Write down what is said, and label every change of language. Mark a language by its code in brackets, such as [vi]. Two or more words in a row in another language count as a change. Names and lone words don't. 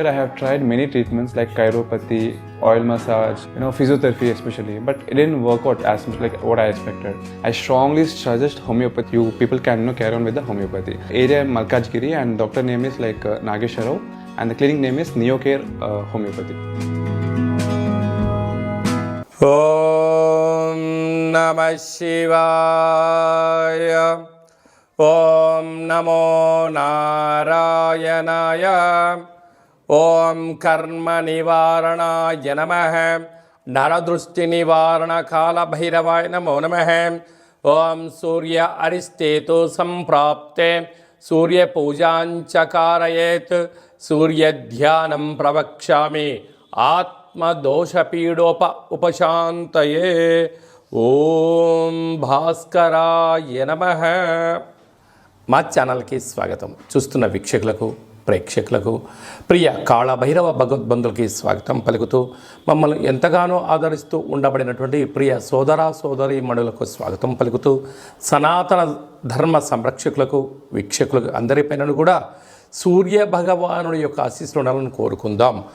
[en] I have tried many treatments like chiropathy, oil massage, physiotherapy especially, but it didn't work out as much like what I expected. I strongly suggest homeopathy. You people can carry on with the homeopathy. Area Malkajgiri and doctor name is like Nageswara Rao and the clinic name is Neocare Homeopathy. [sa] ॐ नमः शिवाय. ॐ नमो नारायणाय. ॐ कर्म निवारणाय नमः. नरदृष्टि निवारण काल भैरवाय नमो नमः. ॐ सूर्य अरिष्टे तु सम्प्राप्ते. सूर्य पूजां च कारयेत्। सूर्य ध्यानं प्रवक्ष्यामि. आत्मदोषपीडोप उपशान्तये. ओं भास्कराय नमः. [te] మా ఛానల్కి స్వాగతం. చూస్తున్న వీక్షకులకు ప్రేక్షకులకు ప్రియ కాళభైరవ భగవద్బంధులకి స్వాగతం పలుకుతూ మమ్మల్ని ఎంతగానో ఆదరిస్తూ ఉండబడినటువంటి ప్రియ సోదర సోదరీమణులకు స్వాగతం పలుకుతూ సనాతన ధర్మ సంరక్షకులకు వీక్షకులకు అందరిపైన కూడా సూర్య భగవానుడి యొక్క ఆశీస్సులు ఉండాలని కోరుకుందాం.